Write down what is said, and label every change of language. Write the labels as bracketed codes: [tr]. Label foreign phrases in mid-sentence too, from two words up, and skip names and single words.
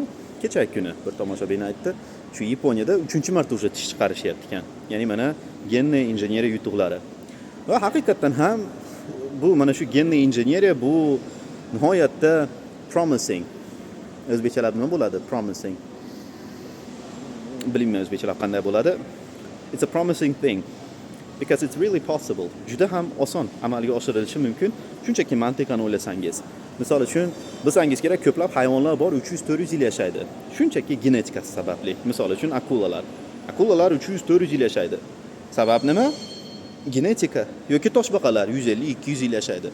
[uz] Kechagi kuni bir tomoshabin aytdi, shu Yaponiyada 3-marta уже tish chiqarishyapti ekan. Ya'ni mana genni injeneriya yutuqlari. Va haqiqatan ham bu mana shu genni injeneriya bu nihoyatda promising. O'zbekchalab nima bo'ladi? Promising. Bilmayman o'zbekchalab qanday bo'ladi. [en] It's a promising thing because it's really possible. [uz] Juda ham oson amalga oshirilishi mumkin. Shunchaki mantiqan o'ylasangiz. Misol uchun, bilsangiz kerak, ko'plab hayvonlar bor 300-400 yil yashaydi. Shunchaki genetikasi sababli. Misol uchun akulalar. Akulalar 300-400 yil yashaydi. Sabab nima? Genetika. Yoki toshbaqalar 150-200 yil yashaydi.